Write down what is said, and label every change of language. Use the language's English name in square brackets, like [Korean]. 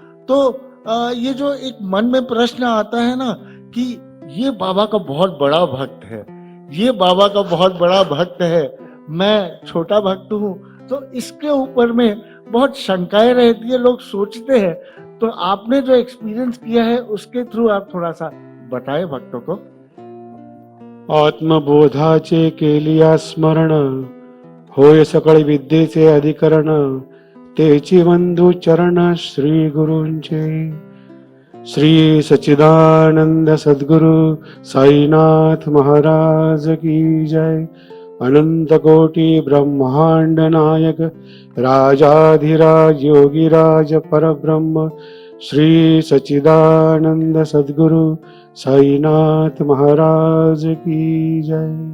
[Hindi] तो ये जो एक मन में प्रश्न आता है ना कि ये बाबा का बहुत बड़ा भक्त है, ये बाबा का बहुत बड़ा भक्त है, मैं छोटा भक्त हूँ, तो इसके ऊपर में बहुत शंकाएं रहती है, लोग सोचते हैं। तो आपने जो एक्सपीरियंस किया है उसके थ्रू आप थोड़ा सा बताएं भक्तों को। [Marathi] आत्मबोधाचे केलिया स्मरण, होय सकळ विद्येचे अधिकरण, तेची वंदू चरण श्री गुरूंचे। [Hindi] श्री सच्चिदानंद सद्गुरु साईनाथ महाराज की जय। अनंत कोटि ब्रह्मांड नायक राजाधिराज योगीराज परब्रह्म श्री सच्चिदानंद सद्गुरु साईनाथ महाराज की जय।